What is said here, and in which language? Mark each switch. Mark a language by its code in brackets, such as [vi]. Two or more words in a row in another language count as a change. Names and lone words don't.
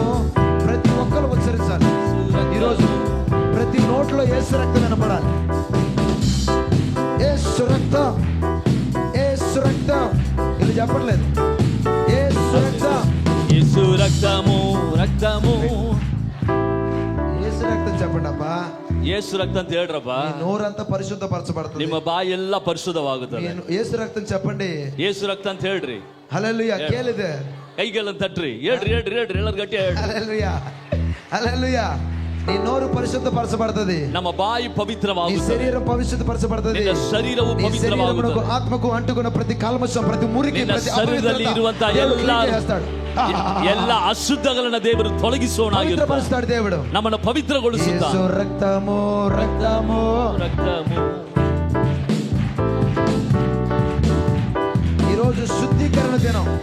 [te] ప్రతి ఒక్కరు ఉచ్చరించాలి ఈరోజు. ప్రతి నోట్లో యేసు రక్తం వినపడాలి. యేసు రక్తం, యేసు రక్తం. ఇది చెప్పట్లేదు. యేసు రక్తం, యేసు రక్తము, రక్తము. యేసు రక్తం చెప్పండి అబ్బా. యేసు రక్తం [kn] ಅಂತ ಹೇಳ್ರಪ್ಪ. [te] మీ నోరంతా పరిశుద్ధపరచబడుతుంది. [kn] ನಿಮ್ಮ ಬಾಯಿ ಎಲ್ಲ ಪರಿಶುದ್ಧವಾಗುತ್ತದೆ. [te] యేసు రక్తం చెప్పండి. [kn] యేసు ರಕ್ತ ಅಂತ ಹೇಳ್ರಿ. హల్లెలూయా. ಕೇಳಿದೆ? ಕೈಗಳನ್ನು ತಟ್ರಿ, ಹೇಳ್ರಿ ಹೇಳ್ರಿ ಹೇಳ್ರಿ, ಎಲ್ಲರೂ ಗಟ್ಟಿ ಹೇಳ್ರಿ. [te] హల్లెలూయా. హల్లెలూయా. నీ నోరు పరిశుద్ధపరచబడుతుంది. [kn] ನಮ್ಮ ಬಾಯಿ ಪವಿತ್ರವಾಗುತ್ತದೆ. [te] నీ శరీరం పరిశుద్ధపరచబడుతుంది. [kn] ನಿನ್ನ ಶರೀರವು ಪವಿತ್ರವಾಗುತ್ತದೆ. [te] ఆత్మకు అంటుకున్న ప్రతి కల్మషం, ప్రతి మురికి, ప్రతి [kn] ಶರೀರದಲ್ಲಿ ಇರುವಂತಹ ಎಲ್ಲ ಅಶುದ್ಧಗಳನ್ನು ದೇವರು ತೊಲಗಿಸೋಣಾಗಿರುತ್ತಾನೆ. [te] దేవుడు [kn] ನಮ್ಮನ್ನು ಪವಿತ್ರಗೊಳಿಸುತ್ತಾನೆ. [te] యేసు రక్తము, రక్తము, రక్తము. ఈరోజు శుద్ధీకరణ దినం.